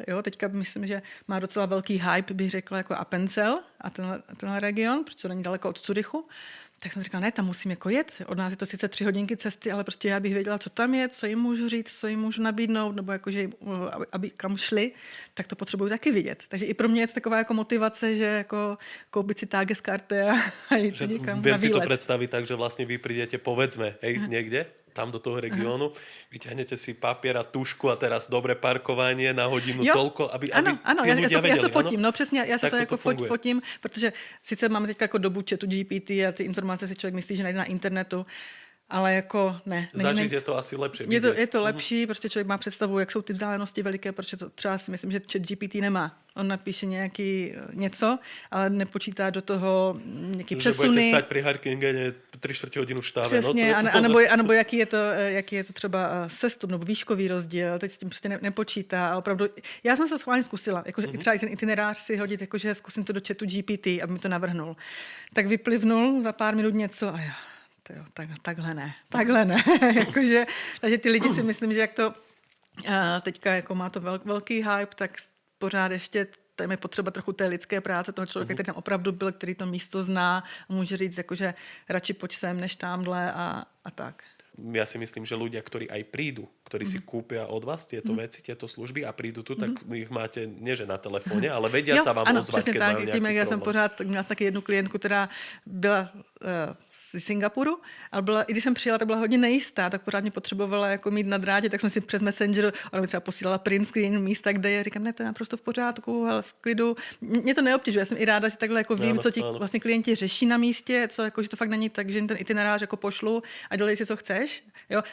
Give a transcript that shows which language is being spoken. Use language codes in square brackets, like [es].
[cs] Jo, teďka myslím, že má docela velký hype, bych řekla, jako Appenzell a tenhle region, protože to není daleko od Curychu. Tak jsem říkala, ne, tam musím jako jet. Od nás je to sice 3 hodinky cesty, ale prostě já bych věděla, co tam je, co jim můžu říct, co jim můžu nabídnout, nebo jako, že aby kam šli, tak to potřebuju taky vidět. Takže i pro mě je to taková jako motivace, že jako koupit si Tageskarte a jít někam na výlet. [sk] Viem si to predstaviť tak, že vlastne vy prídete, povedzme, niekde, tam do toho regiónu, vyťahnete si papier a tušku a teraz dobré parkovanie na hodinu toľko, aby [cs] ano, [sk] tí ľudia vedeli. [cs] Já to fotím, no přesně, já se to jako [sk] funguje. [cs] fotím, protože sice máme teď jako dobu chatu GPT a ty informace si člověk myslí, že najde na internetu, ale jako ne. Zažít je to asi lepší. Je to lepší, prostě člověk má představu, jak jsou ty vzdálenosti veliké, protože to třeba si myslím, že chat GPT nemá. On napíše něco, ale nepočítá do toho nějaký přesuny. [sk] Že budete stať pri Harkingene 3/4 hodinu v štáve. [cs] Přesně, anebo jaký je to třeba sestup nebo výškový rozdíl, teď s tím prostě nepočítá. A opravdu, já jsem se schválně zkusila, jakože třeba i ten itinerář si hodit, jakože zkusím to do chatu GPT, aby mi to navrhnul. Tak vyplivnul za pár minut něco a já, takhle ne. Jakože, takže ty lidi si myslím, že jak to teďka jako má to velký hype, tak pořád ještě tam je potřeba trochu té lidské práce toho člověka, který tam opravdu byl, který to místo zná a může říct, jakože radši pojď sem, než tamhle a tak. [sk] Ja si myslím, že ľudia, ktorí aj prídu, ktorí si kúpia od vás tieto veci, tieto služby a prídu tu, tak ich máte, nie že na telefóne, ale vedia sa vám ozvať, keď majú nejaký problém. [cs] Já jsem pořád, měla taky jednu klientku, která byla z Singapuru, ale i když jsem přijela, tak byla hodně nejistá, tak pořád mě potřebovala jako mít na drátě, tak jsem si přes Messenger, ona mi třeba posílala print screen místa, kde je, říkám, ne, to je naprosto v pořádku, ale v klidu. Mě to neobtěžuje, já jsem i ráda, že takhle jako vím, co ti vlastně klienti řeší na místě, co jako, že to fakt není tak, že ten itinerář jako pošlu a dělej si, co chceš. Jo?